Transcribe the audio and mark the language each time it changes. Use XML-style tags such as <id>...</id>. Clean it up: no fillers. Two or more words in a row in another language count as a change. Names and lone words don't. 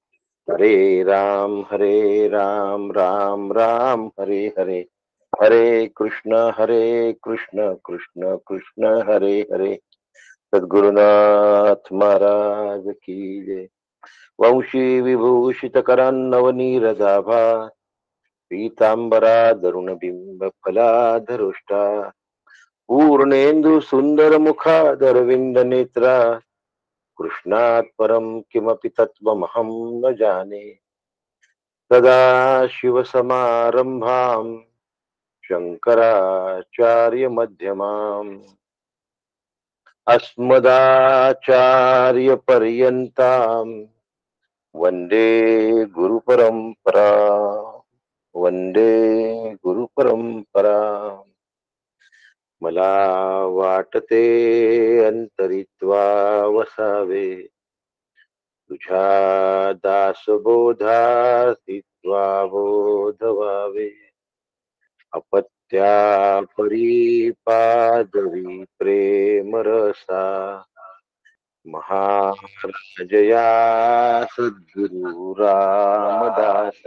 <sa>हरे राम राम हरे हरे, हरे कृष्ण कृष्ण कृष्ण हरे हरे.</sa> <hi>सद्गुरुनाथ महाराज की जय.</hi> <sa>वंशी विभूषित करान्नवनीरदाभा, पीतांबरा दरुण बिंब फलाधरुष्टा, पूर्णेन्दु सुंदर मुखादरविंद नेत्रा, कृष्णात् परम किमपि तत्त्वमहं न जाने. सदा शिव समारंभां शंकराचार्य मध्यमाम्, अस्मदाचार्य पर्यन्तां वंदे गुरु परंपरा, वंदे गुरु परंपरा.</sa> <mr>मला वाटते अंतरित्वा वसावे, तुझ्या दासबोधार्थित्वा बोध व्हावे. अपत्या परिपादवी प्रेम रसा, महाराजया सद्गुरु रामदास.</mr>